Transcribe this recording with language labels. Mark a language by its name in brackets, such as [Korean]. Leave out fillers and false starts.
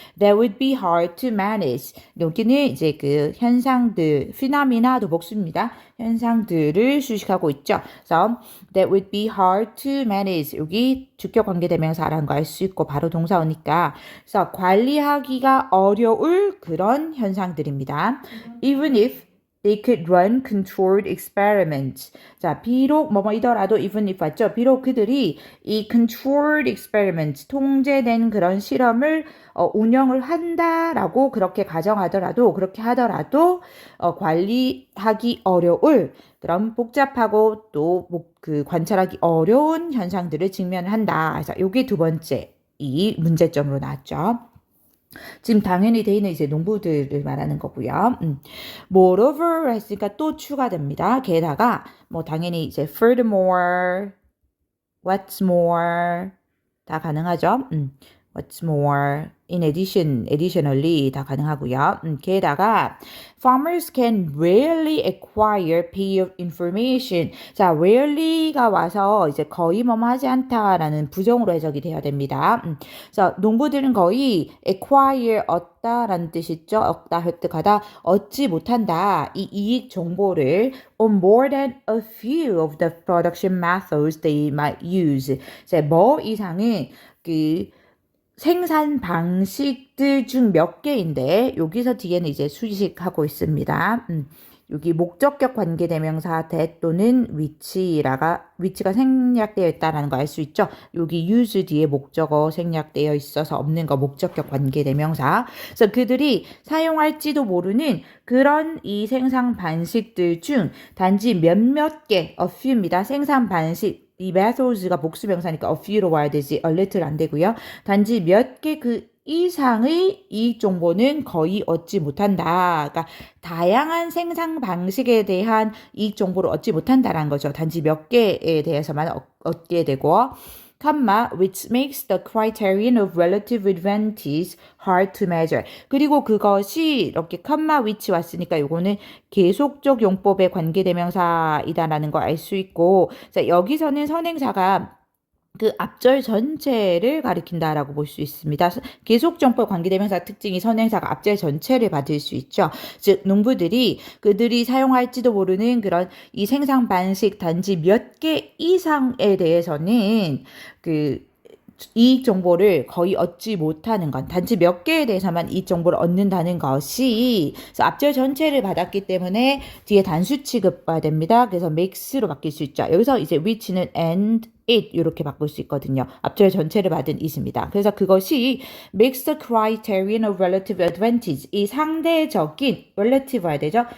[English] That would be hard to manage. [Korean] 여기는 이제 그 현상들, phenomena도 복수입니다. 현상들을 수식하고 있죠. [English] 그래서 that would be hard to manage. [Korean] 여기 주격 관계대명사라는 거 알 수 있고 바로 동사오니까. 그래서 관리하기가 어려울 그런 현상들입니다. [English] Even if they could run controlled experiments. [Korean] 자, 비록 뭐뭐이더라도 even if 맞죠? 비록 그들이 이 controlled experiments, 통제된 그런 실험을 운영을 한다라고 그렇게 가정하더라도 그렇게 하더라도 관리하기 어려울 그런 복잡하고 또 그 관찰하기 어려운 현상들을 직면한다. 그래서 요게 두 번째 이 문제점으로 나왔죠. 지금 당연히 돼 있는 이제 농부들을 말하는 거고요. Moreover 했으니까 또 추가됩니다. 게다가 당연히 이제 furthermore, what's more 다 가능하죠. [English] what's more, in addition, additionally 다 가능하고요. 게다가 farmers can rarely acquire payoff information. [Korean] 자, rarely가 와서 이제 거의 하지 않다라는 부정으로 해석이 돼야 됩니다. 그래서 농부들은 거의 acquire 얻다라는 뜻이 있죠. 얻다, 획득하다, 얻지 못한다. [English] 이 이익 정보를 on more than a few of the production methods they might use. [Korean] 자, 이상은 그 생산 방식들 중 몇 개인데 여기서 뒤에는 이제 수식하고 있습니다. 여기 목적격 관계대명사 that 또는 위치가 생략되어 있다는 거 알 수 있죠. 여기 use 뒤에 목적어 생략되어 있어서 없는 거 목적격 관계대명사. 그래서 그들이 사용할지도 모르는 그런 이 생산 방식들 중 단지 몇몇 개, a few입니다. 생산 방식 이 methods가 복수명사니까 a few로 와야 되지 a little 안 되고요. 단지 몇 개 그 이상의 이익 정보는 거의 얻지 못한다. 그러니까 다양한 생산 방식에 대한 이익 정보를 얻지 못한다라는 거죠. [English] 단지 몇 개에 대해서만 얻게 되고 which makes the criterion of relative advantage hard to measure. [Korean] 그리고 그것이 이렇게 which 왔으니까 요거는 계속적 용법의 관계대명사이다라는 걸 알 수 있고, 자, 여기서는 선행사가 그 앞절 전체를 가리킨다라고 볼 수 있습니다. 계속정법 관계대명사 특징이 선행사가 앞절 전체를 받을 수 있죠. 즉 농부들이 그들이 사용할지도 모르는 그런 이 생산 방식 단지 몇 개 이상에 대해서는 그 이익 정보를 거의 얻지 못하는 건 단지 몇 개에 대해서만 이익 정보를 얻는다는 것이 그래서 앞절 전체를 받았기 때문에 뒤에 단수 취급됩니다. 그래서 makes로 바뀔 수 있죠. 여기서 이제 which는 and it 이렇게 바꿀 수 있거든요. 앞절 전체를 받은 it입니다. [English] 그래서 그것이 makes the criterion of relative advantage 이 상대적인 relative 해야 되죠.